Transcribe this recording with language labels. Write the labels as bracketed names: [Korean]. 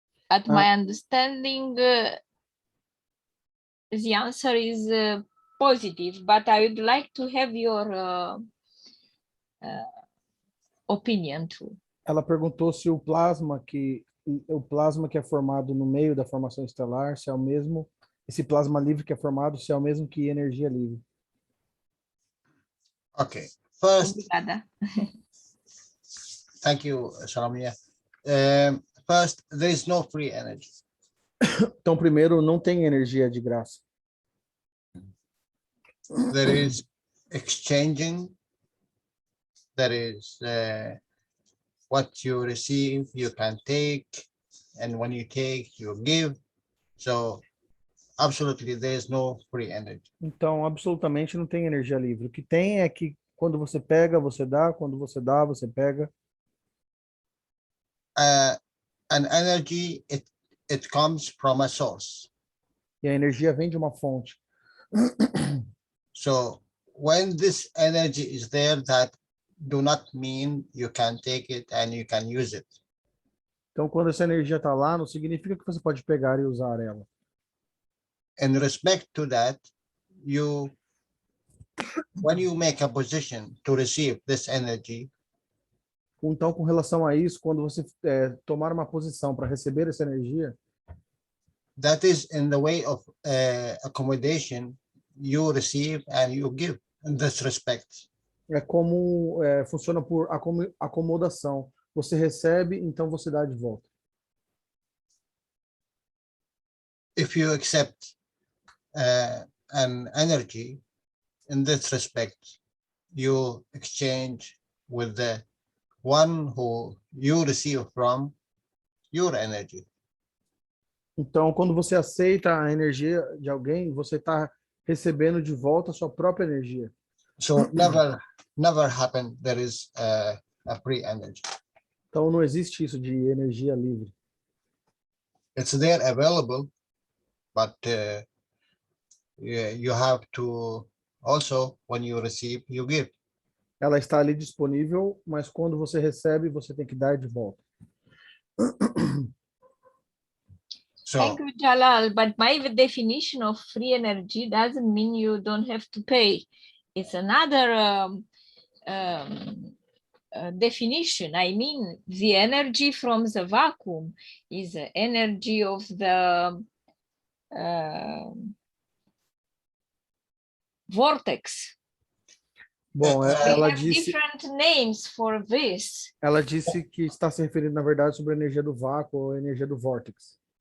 [English] At my understanding, the answer is positive, but I would like to have your opinion too. [Portuguese] Ela perguntou se o plasma que é formado no meio da formação estelar, se é o mesmo, esse plasma livre que é formado, se é o mesmo que energia livre. [English] Okay, first, [Portuguese] Obrigada. [English] thank you, Salamia. First, there is no free energy. [Portuguese] Então, primeiro, não tem energia de graça. [English] There is exchanging. There is what you receive, you can take, and when you take, you give. So, absolutely, there is no free energy. [Portuguese] Então, absolutamente não tem energia livre. O que tem é que quando você pega, você dá, quando você dá, você pega. [English] An energy, it comes from a source. [Portuguese] E a energia vem de uma fonte. [English] So, when this energy is there, that do not mean you can take it and you can use it. [Portuguese] Então, quando essa energia está lá, não significa que você pode pegar e usar ela. [English] In respect to that, when you make a position to receive this energy, [Portuguese] então, com relação a isso, quando você tomar uma posição para receber essa energia, [English] that is in the way of accommodation, you receive and you give in this respect. [Portuguese] É como funciona por acomodação. Você recebe, então você dá de volta. [English] If you accept an energy in this respect, you exchange with the one who you receive from your energy. [Portuguese] Então, quando você aceita a energia de alguém, você está recebendo de volta a sua própria energia. [English] So never happen there is a free energy. [Portuguese] Então, não existe isso de energia livre. [English] It's there available, but you have to also, when you receive, you give. [Portuguese] Ela está ali disponível, mas quando você recebe, você tem que dar de volta. [English] So, thank you, Jalal. But my definition of free energy doesn't mean you don't have to pay. It's another definition. I mean, the energy from the vacuum is the energy of the vortex. [Portuguese] Bom, ela disse. [English] Different names for this. [Portuguese] Ela disse que está se referindo, na verdade, sobre a energia do vácuo ou a energia do vórtex.